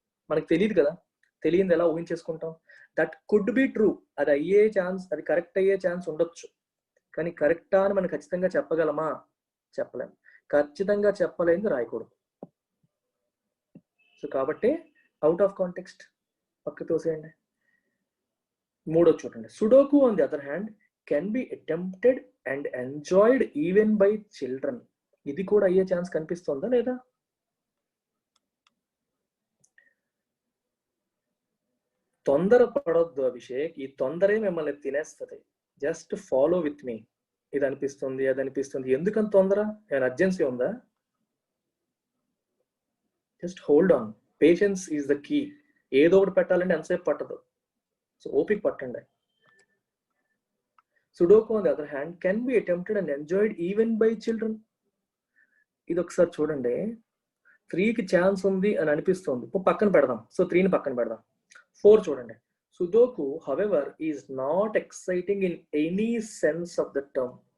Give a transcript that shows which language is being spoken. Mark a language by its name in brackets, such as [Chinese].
[Telugu] మనకు తెలియదు కదా, తెలియదు ఎలా ఊహించేసుకుంటాం? [English] That could be true. [Telugu] అది అయ్యే ఛాన్స్, అది కరెక్ట్ అయ్యే ఛాన్స్ ఉండొచ్చు. కానీ కరెక్టా అని మనం ఖచ్చితంగా చెప్పగలమా? చెప్పలేము. ఖచ్చితంగా చెప్పలేని రాయకూడదు. సో కాబట్టి అవుట్ ఆఫ్ కాంటెక్స్ట్ పక్క తోసేయండి. మూడో చూడండి. [English] Sudoku on the other hand can be attempted and enjoyed even by children. [Telugu] ఇది కూడా అయ్యే ఛాన్స్ కనిపిస్తుందా లేదా? తొందర పడొద్దు అభిషేక్, ఈ తొందరే మిమ్మల్ని తినేస్తుంది. [English] Just follow with me. [Telugu] ఇది అనిపిస్తుంది, అది అనిపిస్తుంది, ఎందుకంత తొందర? ఏమైనా అర్జెన్సీ ఉందా? [English] Just hold on. Patience is the key. [Telugu] ఏదో ఒకటి పెట్టాలంటే ఎంతసేపు పట్టదు. సో ఓపిక పట్టండి. [English] Sudoku on the other hand can be attempted and enjoyed even by children. [Telugu] ఇది ఒకసారి చూడండి. 3కి ఛాన్స్ ఉంది అని అనిపిస్తుంది, పక్కన పెడదాం. సో 3ని పక్కన పెడదాం. 4 చూడండి. [English] Sudoku however is not exciting in any sense of the term.